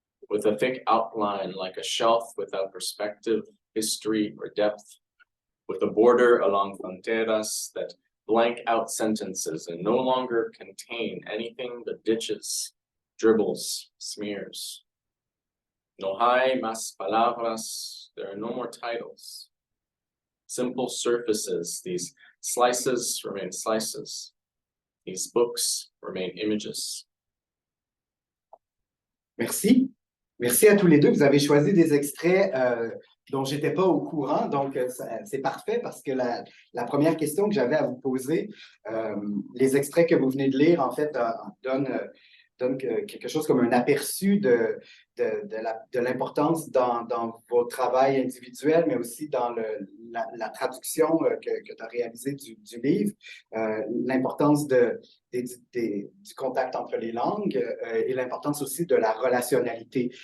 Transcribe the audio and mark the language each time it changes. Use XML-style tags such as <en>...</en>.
<en>with a thick outline like a shelf without perspective, history, or depth, with a border along</en> <es>fronteras</es> <en>that blank out sentences and no longer contain anything but ditches, dribbles, smears.</en> <es>No hay más palabras,</es> <en>there are no more titles. Simple surfaces, these slices remain slices. These books remain images.</en> <fr>Merci. Merci à tous les deux. Vous avez choisi des extraits dont je n'étais pas au courant, donc c'est parfait parce que la première question que j'avais à vous poser, les extraits que vous venez de lire, en fait, donnent quelque chose comme un aperçu de l'importance dans vos travails individuels, mais aussi dans la traduction que tu as réalisée du livre, l'importance du contact entre les langues et l'importance aussi de la relationnalité.</fr>